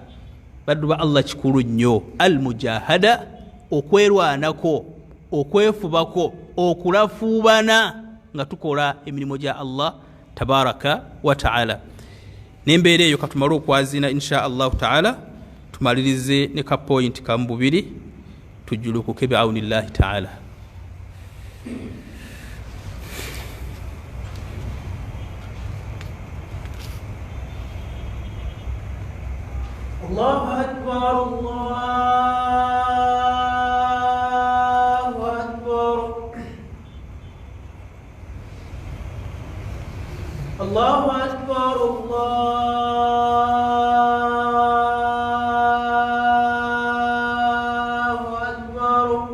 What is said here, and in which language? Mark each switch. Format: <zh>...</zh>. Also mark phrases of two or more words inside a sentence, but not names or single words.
<lg>Baddu ba Allah kikulu nnyo almujahada, okwerwanako, okwefubako, okulafuubana nga tukola emirimu gya</lg> <ar>الله تبارك وتعالى.</ar> <lg>N'embeera eyo katumale okwazina</lg> <ar>إن شاء الله تعالى,</ar> <lg>tumalirize ne ka point kamu bubiri tujulukuke</lg> <ar>بعون الله تعالى. الله أكبر، الله أكبر، الله أكبر، الله أكبر.</ar>